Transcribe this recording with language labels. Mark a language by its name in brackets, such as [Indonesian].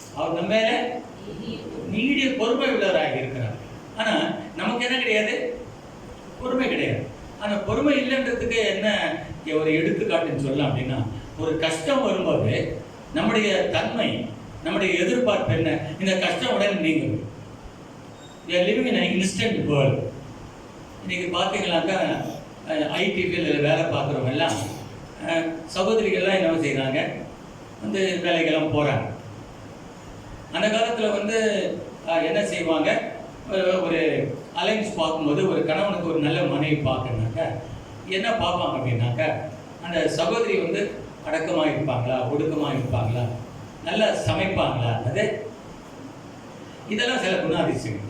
[Tamil] அவர் நம்ம மேல நீடிய பொறுமை உள்ளவராக இருக்கிறார். ஆனா நமக்கு என்ன கிடையாது, பொறுமை கிடையாது. அந்த பொறுமை இல்லைன்றதுக்கு என்ன ஒரு எடுத்துக்காட்டுன்னு சொல்லலாம் அப்படின்னா, ஒரு கஷ்டம் வரும்போது நம்முடைய தன்மை, நம்முடைய எதிர்பார்ப்பு என்ன, இந்த கஷ்டம் உடனே நீங்கும். [English] We are living in an instant world. [Tamil] இன்னைக்கு பார்த்தீங்கன்னாக்கா ஐடி ஃபீல்டில் வேலை பார்க்குறவங்க எல்லாம் சகோதரிகள்லாம் என்ன செய்கிறாங்க, வேலைக்கெல்லாம் போகிறாங்க. அந்த காலத்தில் என்ன செய்வாங்க, ஒரு அலைன்ஸ் பார்க்கும்போது ஒரு கணவனுக்கு ஒரு நல்ல மனைவி பார்க்கணுனாக்கா என்ன பார்ப்பாங்க அப்படின்னாக்கா, அந்த சகோதரி அடக்கமாக இருப்பாங்களா, ஒடுக்கமாக இருப்பாங்களா, நல்லா சமைப்பாங்களா, இதெல்லாம் சில குணாதிசயம்.